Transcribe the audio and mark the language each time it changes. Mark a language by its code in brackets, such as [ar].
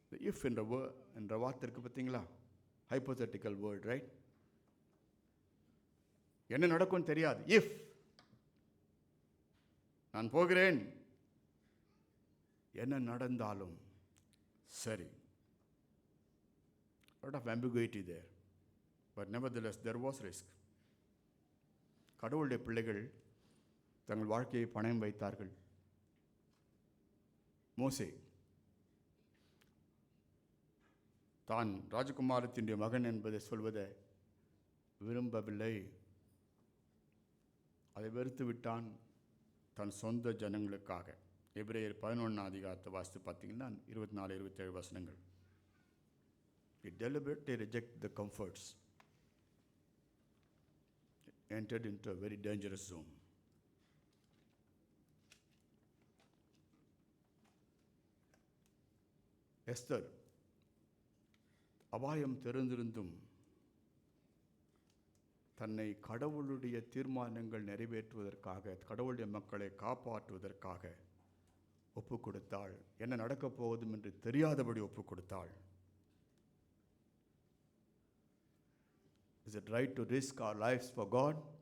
[ta] If என்ற வார்த்தை இருக்குது பார்த்தீங்களா? [en] Hypothetical word, right? [ta] என்ன நடக்கும் தெரியாது. இஃப் நான் போகிறேன், என்ன நடந்தாலும் சரி. [en] lot of ambiguity there, but nevertheless there was risk. [ta] கடவுளுடைய பிள்ளைகள் தங்கள் வாழ்க்கையை பணயம் வைத்தார்கள். மோசே தான் ராஜகுமாரத்தினுடைய மகன் என்பதை சொல்வதை விரும்பவில்லை. அதை வெறுத்து விட்டான் தன் சொந்த ஜனங்களுக்காக. எபிரேயர் 11 அதிகாரத்தை வாசித்து பார்த்தீங்கன்னா 24-27 வசனங்கள். [en] He deliberately rejected the comforts, entered into a very dangerous zone. [ta] Esther அபாயம் தெரிந்திருந்தும் தன்னை கடவுளுடைய தீர்மானங்கள் நிறைவேற்றுவதற்காக, கடவுளுடைய மக்களை காப்பாற்றுவதற்காக ஒப்பு கொடுத்தாள். என்ன நடக்கப் போவதும் என்று தெரியாதபடி ஒப்பு கொடுத்தாள். [en] Is it right to risk our lives for God?